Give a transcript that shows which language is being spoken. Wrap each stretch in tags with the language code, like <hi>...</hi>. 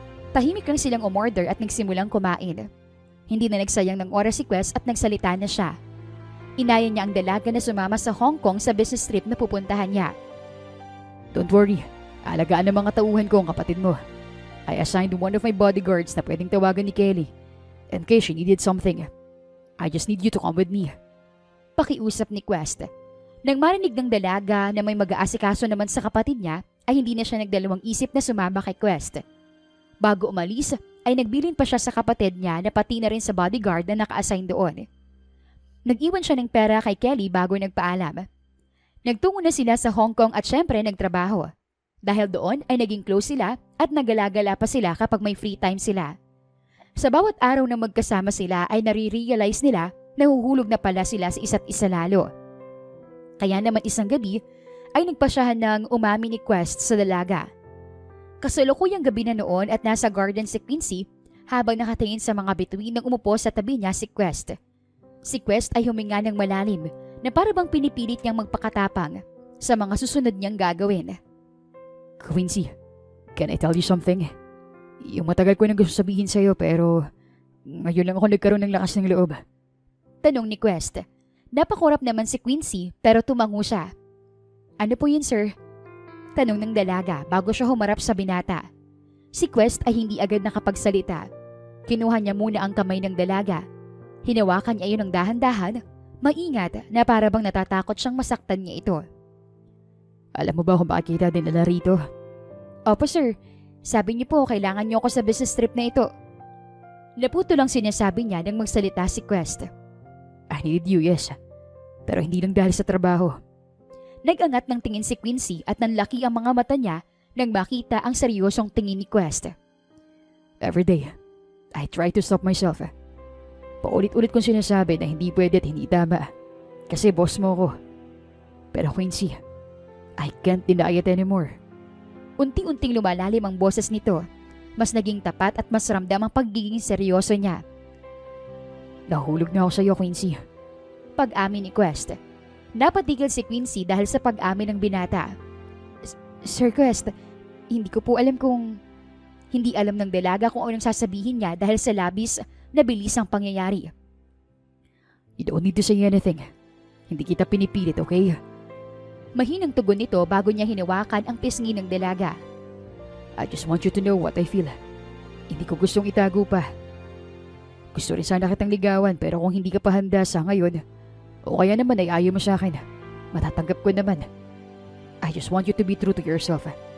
<tl>Tahimik lang silang umorder at nagsimulang kumain. Hindi na nagsayang ng oras si Quest at nagsalita na siya. Inaya niya ang dalaga na sumama sa Hong Kong sa business trip na pupuntahan niya.</tl> <en>Don't worry,</en> <tl>alagaan ng mga tauhan ko ang kapatid mo.</tl> <en>I assigned one of my bodyguards</en> <tl>na pwedeng tawagan ni Kelly.</tl> <en>In case she needed something. I just need you to come with me.</en> <tl>Pakiusap ni Quest. Nang marinig ng dalaga na may mag-aasikaso naman sa kapatid niya, ay hindi na siya nagdalawang isip na sumama kay Quest. Bago umalis, ay nagbilin pa siya sa kapatid niya na pati na rin sa bodyguard na naka-assign doon. Nag-iwan siya ng pera kay Kelly bago nagpaalam. Nagtungo na sila sa Hong Kong at syempre nagtrabaho. Dahil doon ay naging close sila at nagalagala pa sila kapag may free time sila. Sa bawat araw na magkasama sila ay nare-realize nila na huhulog na pala sila sa isa't isa lalo. Kaya naman isang gabi ay nagpasyahan ng umami ni Quest sa dalaga. Kasalukuyang gabi na noon at nasa garden si Quincy habang nakatingin sa mga bituin nang umupo sa tabi niya si Quest. Si Quest ay huminga ng malalim na para bang pinipilit niyang magpakatapang sa mga susunod niyang gagawin.</tl> <en>Quincy, can I tell you something?</en> <tl>Yung matagal ko nang gusto sabihin sa'yo pero ngayon lang ako nagkaroon ng lakas ng loob. Tanong ni Quest. Napakurap naman si Quincy pero tumango siya. Ano po yun, sir? Tanong ng dalaga bago siya humarap sa binata. Si Quest ay hindi agad nakapagsalita. Kinuha niya muna ang kamay ng dalaga. Hinawakan niya yun ng dahan-dahan, maingat na para bang natatakot siyang masaktan niya ito. Alam mo ba kung bakit kita dinala rito? Opo, sir. Sabi niyo po kailangan niyo ako sa business trip na ito. Naputo lang sinasabi niya nang magsalita si Quest.</tl> <en>I needed you, yes.</en> <tl>Pero hindi lang dahil sa trabaho. Nag-angat ng tingin si Quincy at nanlaki ang mga mata niya nang makita ang seryosong tingin ni Quest.</tl> <en>Every day, I try to stop myself.</en> <tl>Paulit-ulit kong sinasabi na hindi pwede at hindi tama. Kasi boss mo ko.</tl> <en>Pero Quincy, I can't deny it anymore.</en> <tl>Unti-unting lumalalim ang boses nito. Mas naging tapat at mas ramdam ang pagiging seryoso niya. Nahulog na ako sa iyo, Quincy. Pag-amin ni Quest. Napatigil si Quincy dahil sa pag-amin ng binata. Sir Quest, hindi ko po alam kung... Hindi alam ng dalaga kung anong sasabihin niya dahil sa labis na bilis ang pangyayari.</tl> <en>You don't need to say anything.</en> <tl>Hindi kita pinipilit, okay? Mahinang tugon nito bago niya hinawakan ang pisngi ng dalaga.</tl> <en>I just want you to know what I feel.</en> <tl>Hindi ko gustong itago pa. Gusto rin sana kitang ligawan pero kung hindi ka pa handa sa ngayon, o kaya naman ay ayaw mo sa akin, matatanggap ko naman.</tl> <en>I just want you to be true to yourself.</en>